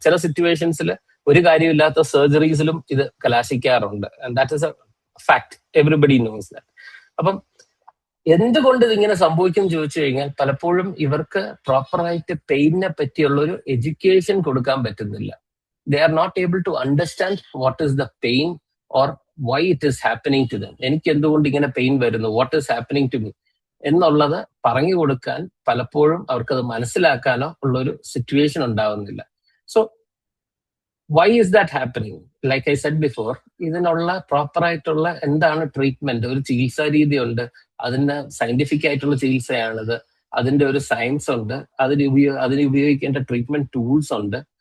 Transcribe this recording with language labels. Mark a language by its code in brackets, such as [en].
[ml] ചില സിറ്റുവേഷൻസിൽ ഒരു കാര്യമില്ലാത്ത സർജറീസിലും ഇത് കലാശിക്കാറുണ്ട്. [en] And that is a fact, everybody knows that. [ml] അപ്പം എന്തുകൊണ്ട് ഇതിങ്ങനെ സംഭവിക്കും ചോദിച്ചു കഴിഞ്ഞാൽ പലപ്പോഴും ഇവർക്ക് പ്രോപ്പറായിട്ട് പെയിനെ പറ്റിയുള്ള ഒരു എഡ്യൂക്കേഷൻ കൊടുക്കാൻ പറ്റുന്നില്ല. [en] They are not able to understand what is the pain or why it is happening to them. [ml] എനിക്ക് എന്തുകൊണ്ട് ഇങ്ങനെ പെയിൻ വരുന്നു, [en] what is happening to me [ml] എന്നുള്ളത് പറഞ്ഞു കൊടുക്കാൻ പലപ്പോഴും അവർക്കത് മനസ്സിലാക്കാനോ ഉള്ളൊരു സിറ്റുവേഷൻ ഉണ്ടാവുന്നില്ല. [en] So why is that happening? Like I said before, [ml] ഇതിനുള്ള പ്രോപ്പറായിട്ടുള്ള എന്താണ് ട്രീറ്റ്മെന്റ്, ഒരു ചികിത്സാ രീതി ഉണ്ട്, അതിന് സയന്റിഫിക് ആയിട്ടുള്ള ചികിത്സയാണിത്, അതിന്റെ ഒരു സയൻസ് ഉണ്ട്, അതിന് ഉപയോഗിക്കേണ്ട ട്രീറ്റ്മെന്റ് ടൂൾസ് ഉണ്ട്.